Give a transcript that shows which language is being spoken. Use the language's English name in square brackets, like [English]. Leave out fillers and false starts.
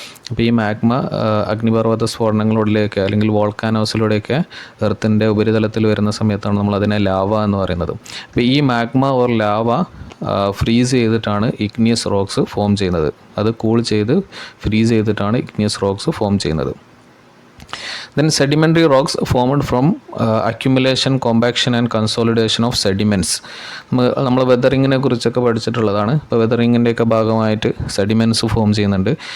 [Malayalam] അപ്പോൾ ഈ മാഗ്മ അഗ്നിപർവ്വത സ്ഫോടനങ്ങളിലൂടെയൊക്കെ അല്ലെങ്കിൽ വോൾക്കാനോസിലൂടെയൊക്കെ എർത്തിൻ്റെ ഉപരിതലത്തിൽ വരുന്ന സമയത്താണ് നമ്മൾ അതിനെ ലാവ എന്ന് പറയുന്നത്. അപ്പോൾ ഈ മാഗ്മ ഓർ ലാവ ഫ്രീസ് ചെയ്തിട്ടാണ് ഇഗ്നിയസ് റോക്സ് ഫോം ചെയ്യുന്നത്. അത് കൂൾ ചെയ്ത് ഫ്രീസ് ചെയ്തിട്ടാണ് ഇഗ്നിയസ് റോക്സ് ഫോം ചെയ്യുന്നത്. [English] Then sedimentary rocks formed from accumulation, compaction and consolidation of sediments. [Malayalam] നമ്മൾ വെതറിങ്ങിനെ കുറിച്ചൊക്കെ പഠിച്ചിട്ടുള്ളതാണ്. ഇപ്പോൾ വെതറിങ്ങിൻ്റെയൊക്കെ ഭാഗമായിട്ട് സെഡിമെൻറ്റ്സ് ഫോം ചെയ്യുന്നുണ്ട്.